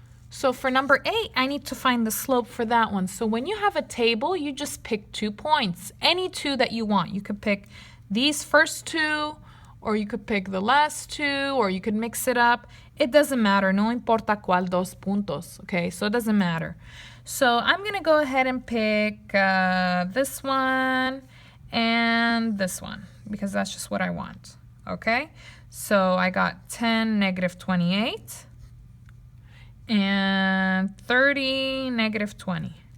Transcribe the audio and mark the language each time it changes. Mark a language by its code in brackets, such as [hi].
[en] So for number 8, I need to find the slope for that one. So when you have a table, you just pick 2 points, any 2 that you want. You could pick these first 2, or you could pick the last 2, or you could mix it up. It doesn't matter. [es] No importa cuál dos puntos, okay? [en] So it doesn't matter. So I'm going to go ahead and pick this one and this one, because that's just what I want, okay? So I got 10, -28. And 30, -20.